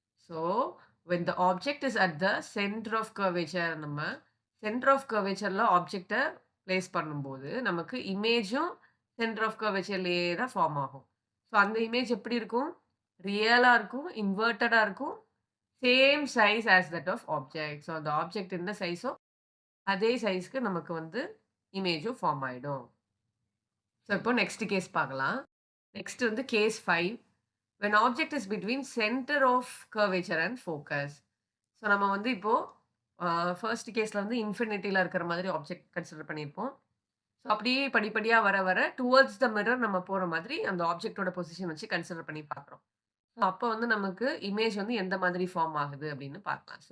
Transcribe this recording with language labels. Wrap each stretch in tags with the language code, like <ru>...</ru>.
<ta>So,</ta> <en>when the object is at the center of curvature</en> <ta>நம்ம centre of கர்வேச்சர்ல ஆப்ஜெக்ட்ட place பண்ணும்போது, நமக்கு இமேஜும் centre of கர்வேச்சர்லயே தான் form ஆகும். So, அந்த இமேஜ் எப்படி இருக்கும்? ரியலா இருக்கும், இன்வெர்ட்டடா இருக்கும்.</ta> <en>Same size as that of object.</en> <ta>So, அந்த ஆப்ஜெக்ட் என்ன சைஸோ, அதே சைஸ்க்கு நமக்கு வந்து இமேஜும் ஃபார்ம் ஆயிடும். ஸோ, இப்போ நெக்ஸ்ட் கேஸ் பார்க்கலாம். நெக்ஸ்ட் வந்து case 5.</ta> <en>when object is between center of curvature and focus.</en> <ta>So நம்ம வந்து இப்போ ஃபர்ஸ்ட் கேஸ்ல வந்து இன்ஃபினிட்டில இருக்கிற மாதிரி ஆப்ஜெக்ட் கன்சிடர் பண்ணியிருப்போம். ஸோ அப்படியே படிப்படியா வர வர</ta> <en>towards the mirror</en> <ta>நம்ம போற மாதிரி அந்த ஆப்ஜெக்ட்டோட பொசிஷன் வச்சு கன்சிடர் பண்ணி பார்க்குறோம். ஸோ அப்போ வந்து நமக்கு இமேஜ் வந்து எந்த மாதிரி ஃபார்ம் ஆகுது அப்படின்னு பார்க்கலாம்.</ta>